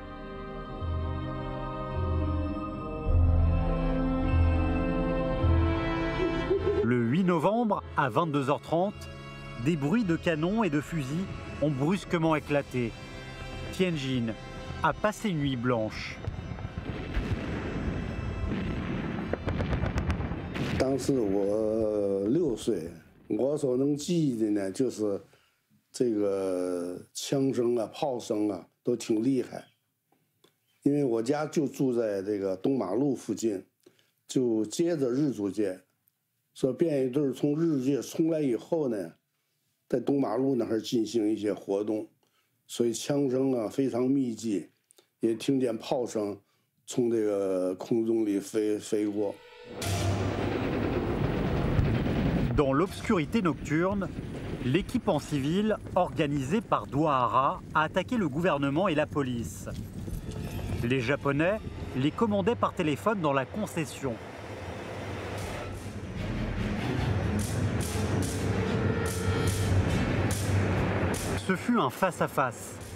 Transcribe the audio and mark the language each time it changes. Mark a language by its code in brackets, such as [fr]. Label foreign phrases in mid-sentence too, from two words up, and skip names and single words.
[fr] Le 8 novembre, à 22h30, des bruits de canons et de fusils ont brusquement éclaté. Tianjin a passé une nuit blanche. [zh] 当时我6岁，我所能记忆的呢，就是这个枪声啊、炮声啊都挺厉害。因为我家就住在这个东马路附近，就接着日租界，说便衣队从日租界冲来以后呢，在东马路那儿进行一些活动，所以枪声啊非常密集，也听见炮声从这个空中里飞过。 [fr] Dans l'obscurité nocturne, l'équipe en civil, organisée par Doihara, a attaqué le gouvernement et la police. Les Japonais les commandaient par téléphone dans la concession. Ce fut un face-à-face.